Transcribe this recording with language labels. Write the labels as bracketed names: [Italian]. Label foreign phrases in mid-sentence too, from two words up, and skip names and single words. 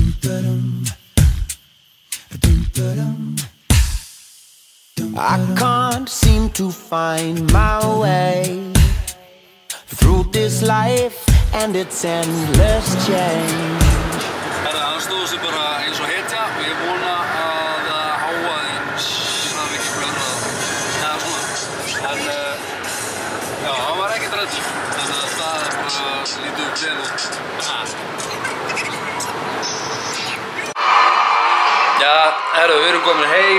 [English] I can't seem to find my way through this life and its endless change. [Icelandic] Hann stóð sig bara eins og hetja og ég vona að hávaðinn hafi ekki blörrað eða svona. En já, hann var ekkert reddur. Þannig að það bara lítið vel út. Já, herru, við erum komin heim.